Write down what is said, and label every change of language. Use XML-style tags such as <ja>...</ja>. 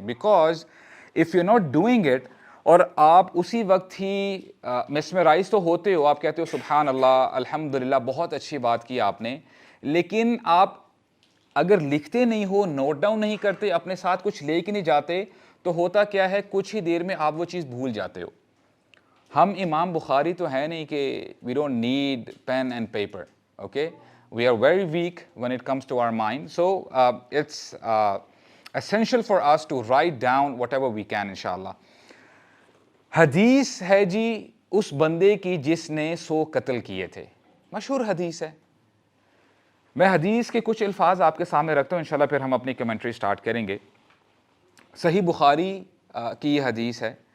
<en>because of you not doing it,</en> <ur>اور آپ اسی وقت ہی میسمرائز تو ہوتے ہو, آپ کہتے ہو سبحان اللہ الحمدللہ بہت اچھی بات کی آپ نے, لیکن آپ اگر لکھتے نہیں ہو, نوٹ ڈاؤن نہیں کرتے, اپنے ساتھ کچھ لے کے نہیں جاتے, تو ہوتا کیا ہے کچھ ہی دیر میں آپ وہ چیز بھول جاتے ہو. ہم امام بخاری تو ہے نہیں کہ</ur> <en>We don't need pen and paper. Okay, we are very weak when it comes to our mind. So it's essential for us to write down whatever we can inshallah.</en> <ur>حدیث ہے جی اس بندے کی جس نے 100 قتل کیے تھے، مشہور حدیث ہے. میں حدیث کے کچھ الفاظ آپ کے سامنے رکھتا ہوں انشاءاللہ، پھر ہم اپنی کمنٹری سٹارٹ کریں گے. صحیح بخاری کی یہ حدیث ہے.</ur>